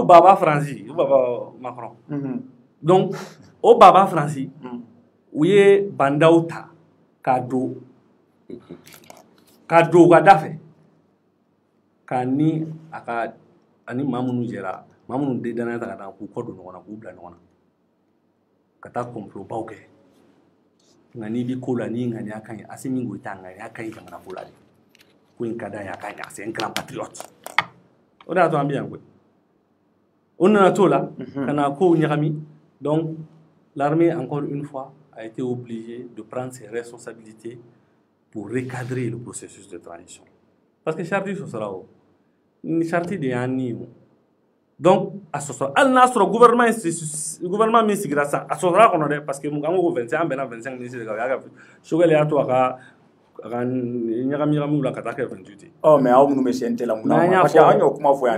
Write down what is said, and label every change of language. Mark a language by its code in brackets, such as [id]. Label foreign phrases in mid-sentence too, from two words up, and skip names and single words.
[bm] u baba Faransi u baba Macron donc o baba Faransi u ye bandaw ta k'a don u ka da fɛ k'a ni a ka ani maa minnu jɛra maa minnu de danaya ta ka taa k'u kɔ don ɲɔgɔn na k'u bila ɲɔgɔn na ka taa complotbaw kɛ nka n'i bi ko la n'i ŋaniya ka ɲi Assimi Goïta ŋaniya ka ɲi jamana ko la de ko in ka d'a ye a ka ɲi [fr] c'est un grand patriote [bm] o de y'a to an bɛ yan koyi on nana t'o la ka na kow ɲagami [fr] donc l'armée encore une fois a été obligée de prendre ses responsabilités pour recadrer le processus de transition parce que [bm] charte sɔsɔra o ni charte de y'an ni o donc a sɔsɔra hali n'a sɔrɔ gouvernement min sigira sisan a sɔsɔra kɔnɔ dɛ [fr] parce que [bm] an ko 25 an bɛnna 25 ministres de kan o y'a kɛ Choguel y'a to a ka ɲagami la ka taa kɛ 28 ye. mais aw minnu bɛ CNT la mun na [fr] parce que [bm] an y'o kuma fɔ yan.